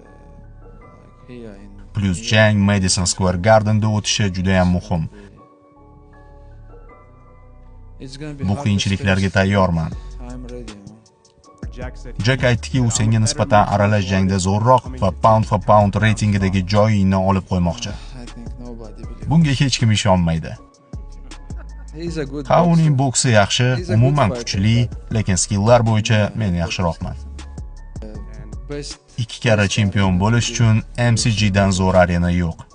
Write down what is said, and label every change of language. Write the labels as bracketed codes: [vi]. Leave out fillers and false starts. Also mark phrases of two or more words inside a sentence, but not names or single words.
[uz] Plus jang Madison Square Garden'da o'tishi juda ham muhim. Bu qiyinchiliklarga tayyorman. Jack aytdiki, u senga nisbatan aralash jangda zo'rroq va [en] pound for pound [uz] reytingidagi joyingni olib qo'ymoqchi. Bunga hech kim ishonmaydi. Ha, uning boksi yaxshi, umuman kuchli, lekin skilllar bo'yicha men yaxshiroqman. 2 karra chempion bo'lish uchun MCGdan zo'r arena yo'q.